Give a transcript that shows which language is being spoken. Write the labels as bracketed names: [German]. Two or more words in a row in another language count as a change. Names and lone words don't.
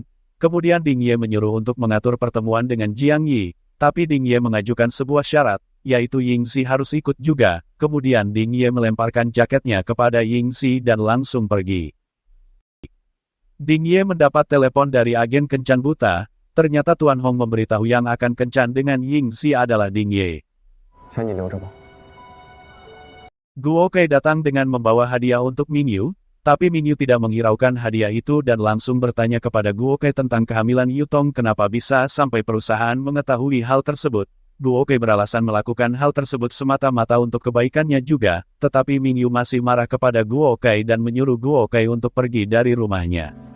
[Indonesian] Kemudian Ding Ye menyuruh untuk mengatur pertemuan dengan Jiang Yi, tapi Ding Ye mengajukan sebuah syarat, yaitu Yingzi harus ikut juga. Kemudian Ding Ye melemparkan jaketnya kepada Yingzi dan langsung pergi. Ding Ye mendapat telepon dari agen kencan buta, ternyata Tuan Hong memberitahu yang akan kencan dengan Yingzi adalah Ding Ye. [Chinese] 钱你留着吧。 [Indonesian] Guo Kai datang dengan membawa hadiah untuk Mingyu, tapi Mingyu tidak menghiraukan hadiah itu dan langsung bertanya kepada Guo Kai tentang kehamilan Yutong kenapa bisa sampai perusahaan mengetahui hal tersebut. Guo Kai beralasan melakukan hal tersebut semata-mata untuk kebaikannya juga, tetapi Mingyu masih marah kepada Guo Kai dan menyuruh Guo Kai untuk pergi dari rumahnya.